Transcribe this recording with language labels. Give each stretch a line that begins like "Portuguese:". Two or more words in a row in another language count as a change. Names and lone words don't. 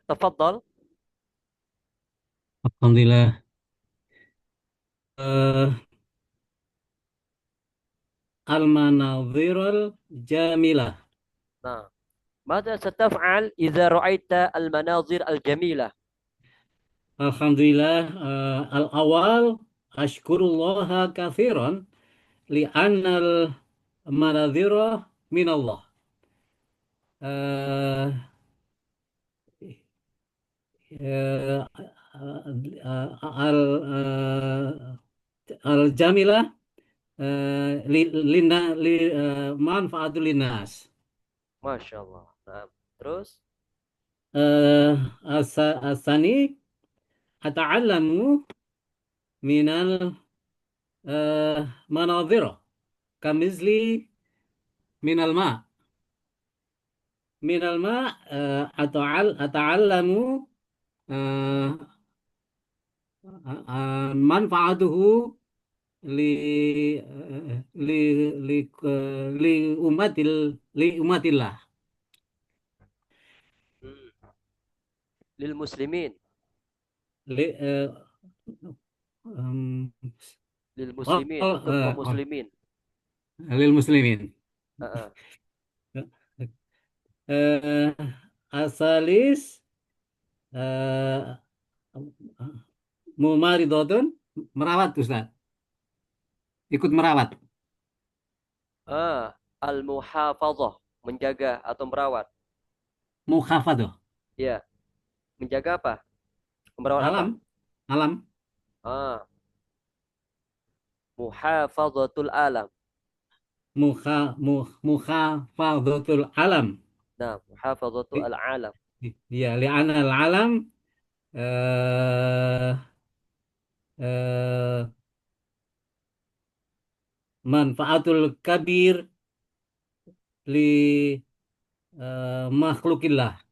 Arabic: Tafadhol. Alhamdulillah. المناظر الجميلة. نعم. ماذا ستفعل إذا رأيت المناظر الجميلة؟ Alhamdulillah, الأول أشكر الله كثيرا لأن المناظر من الله. Eh, eh, ال الجميلة لي لنا لي منفعة للناس.
Indonesian: Masya Allah. Nah, terus?
Arabic: ثانيا أتعلم من المناظر كمثل من الماء. من الماء أتعلم منفعته لي لي لي لي أمة لي أمة الله. Hmm. Lilmuslimin. Li, um, Lilmuslimin.
Indonesian: Untuk kaum muslimin.
Arabic: lil muslimin. Heeh.
Indonesian: Eh,
Arabic: الثالث ممرضة
Indonesian: merawat Ustaz. Ikut merawat. Al-muhafazah. Menjaga atau merawat.
Arabic: Mukhafadoh.
Indonesian: Ya. Menjaga apa? Merawat apa?
Arabic: Alam. Alam. Ah, محافظة العالم. محافظة العالم. Nah, محافظة العالم. Ya, لأن العالم منفعة كبير لمخلوق الله.